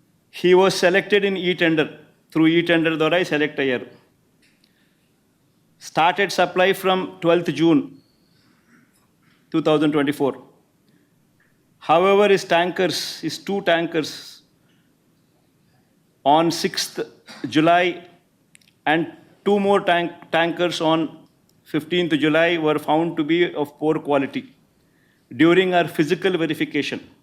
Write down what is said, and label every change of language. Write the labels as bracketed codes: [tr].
[en] He was selected in e-tender. Through e-tender [te] ద్వారా select అయ్యారు. [en] Started supply from 12th June 2024. However, his two tankers on 6th July and two more tankers on 15th July were found to be of poor quality during our physical verification.